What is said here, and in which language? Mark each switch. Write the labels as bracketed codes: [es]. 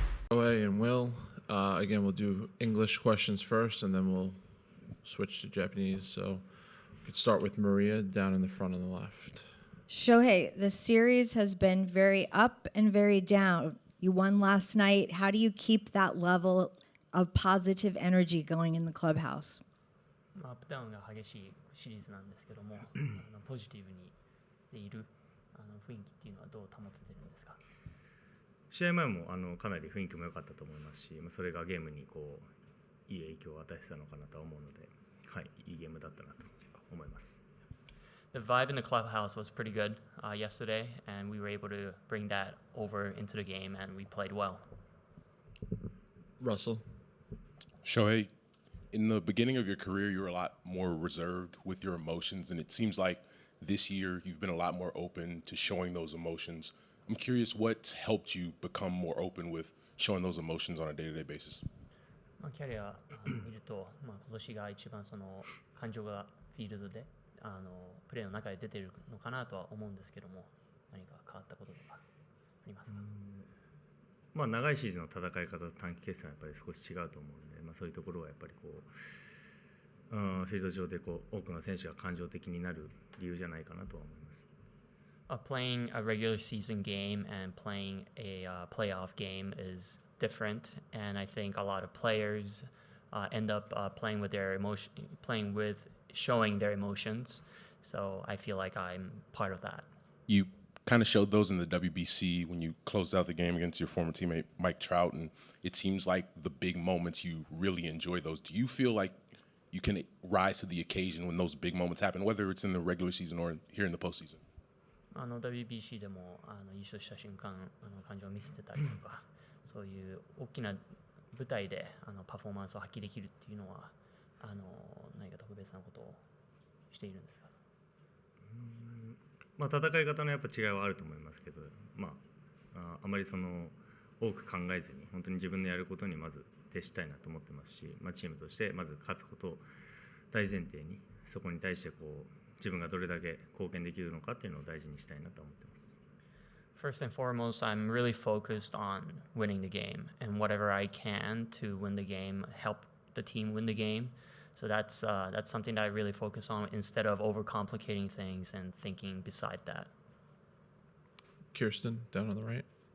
[en] again, we'll do English questions first, and then we'll switch to Japanese. So we could start with Maria down in the front on the left. Shohei, the series has been very up and very down. You won last night. How do you keep that level of positive energy going in the clubhouse? [ja] アップダウンが激しいシリーズなんですけども、ポジティブにでいる雰囲気っていうのはどう保ててるんですか？試合前もかなり雰囲気も良かったと思いますし、それがゲームにこういい影響を与えてたのかなと思うので、はい、いいゲームだったなと思います。 [en] The vibe in the clubhouse was pretty good yesterday, and we were able to bring that over into the game, and we played well. Russell. Shohei, in the beginning of your career, you were a lot more reserved with your emotions, and it seems like this year you've been a lot more open to showing those emotions. I'm curious what's helped you become more open with showing those emotions on a day-to-day basis. [ja] キャリア見ると、今年が一番その感情がフィールドでプレーの中で出てるのかなとは思うんですけども、何か変わったこととかありますか？長いシーズンの戦い方と短期決戦はやっぱり少し違うと思うので、そういうところはやっぱりこう、フィールド上でこう多くの選手が感情的になる理由じゃないかなとは思います。 [en] Playing a regular season game and playing a playoff game is different, and I think a lot of players end up playing with showing their emotions. So I feel like I'm part of that. You kind of showed those in the WBC when you closed out the game against your former teammate Mike Trout, and it seems like the big moments you really enjoy those. Do you feel like you can rise to the occasion when those big moments happen, whether it's in the regular season or here in the postseason? [ja] WBC でも優勝した瞬間感情を見せてたりとか、そういう大きな舞台でパフォーマンスを発揮できるっていうのは何か特別なことをしているんですか？戦い方のやっぱ違いはあると思いますけど、あまりその多く考えずに本当に自分のやることにまず徹したいなと思ってますし、チームとしてまず勝つことを大前提に、そこに対してこう自分がどれだけ貢献できるのかっていうのを大事にしたいなと思ってます。 [en] First and foremost, I'm really focused on winning the game, and whatever I can to win the game, help the team win the game. So that's something that I really focus on instead of overcomplicating things and thinking beside that. Kirsten, down on the right.